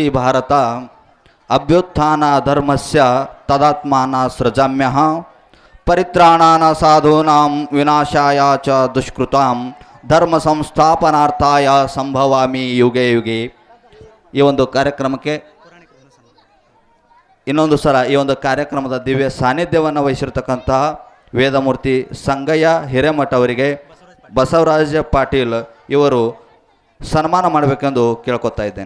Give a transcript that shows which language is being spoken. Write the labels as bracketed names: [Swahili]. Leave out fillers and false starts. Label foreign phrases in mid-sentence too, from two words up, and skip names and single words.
[Sanskrit] ಭಾರತ ಅಭ್ಯುತ್ಥಾನ ಧರ್ಮಸ್ಯ ತದಾತ್ಮಾನ ಸೃಜಾಮ್ಯಃ ಪರಿತ್ರಾಣಾನ ಸಾಧೂನಾಂ ವಿನಾಶಾಯ ಚ ದುಷ್ಕೃತಾಂ ಧರ್ಮ ಸಂಸ್ಥಾಪನಾರ್ಥಾಯ ಸಂಭವಾಮಿ ಯುಗೆ ಯುಗೆ. [Kannada] ಈ ಒಂದು ಕಾರ್ಯಕ್ರಮಕ್ಕೆ ಇನ್ನೊಂದು ಸಲ ಈ ಒಂದು ಕಾರ್ಯಕ್ರಮದ ದಿವ್ಯ ಸಾನ್ನಿಧ್ಯವನ್ನು ವಹಿಸಿರ್ತಕ್ಕಂತಹ ವೇದಮೂರ್ತಿ ಸಂಗಯ್ಯ ಹಿರೇಮಠ ಅವರಿಗೆ ಬಸವರಾಜ ಪಾಟೀಲ್ ಇವರು ಸನ್ಮಾನ ಮಾಡಬೇಕೆಂದು ಕೇಳ್ಕೊತಾ ಇದ್ದೇನೆ.